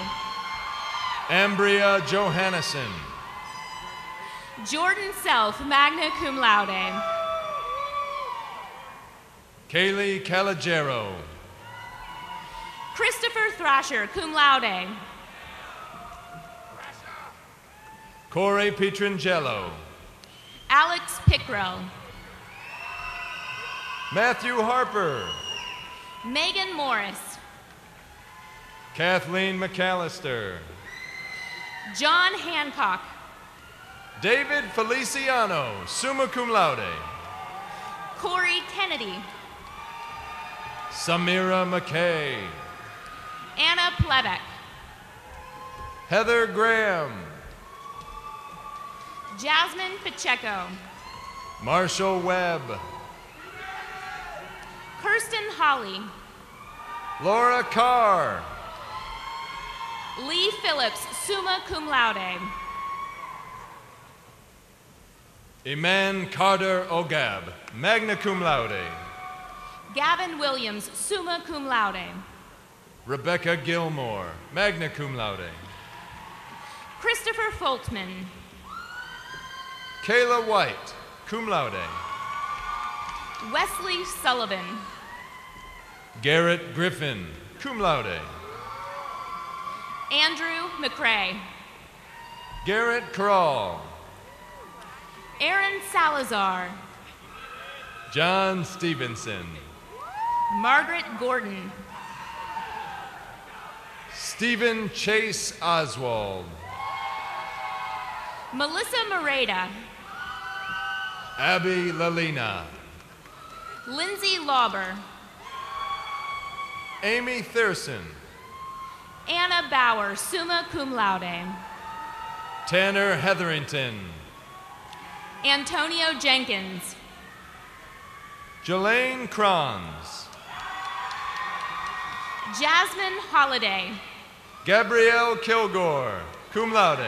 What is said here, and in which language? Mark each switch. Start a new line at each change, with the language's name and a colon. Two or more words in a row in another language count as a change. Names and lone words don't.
English: Ambria Johannesson. Jordan Self,
Latin: magna cum laude.
English: Kaylee Calagero. Christopher Thrasher,
Latin: cum laude.
English: Corey Pietrangelo. Alex Pickrell. Matthew Harper. Megan Morris. Kathleen McAllister. John Hancock. David Feliciano,
Latin: summa cum laude.
English: Corey Kennedy. Samira McKay. Anna Plevek. Heather Graham. Jasmine Pacheco. Marshall Webb. Kirsten Holly. Laura Carr. Lee Phillips,
Latin: summa cum laude.
English: Iman Carter Ogab,
Latin: magna cum laude.
English: Gavin Williams,
Latin: summa cum laude.
English: Rebecca Gilmore,
Latin: magna cum laude.
English: Christopher Foltman. Kayla White,
Latin: cum laude.
English: Wesley Sullivan. Garrett Griffin,
Latin: cum laude.
English: Andrew McRae. Garrett Krall. Aaron Salazar. John Stevenson. Margaret Gordon. Stephen Chase Oswald. Melissa Moreda. Abby Lalina. Lindsay Lauber. Amy Thurston. Anna Bauer,
Latin: summa cum laude.
English: Tanner Hetherington. Antonio Jenkins. Jelaine Kranz. Jasmine Holiday. Gabrielle Kilgore,
Latin: cum laude.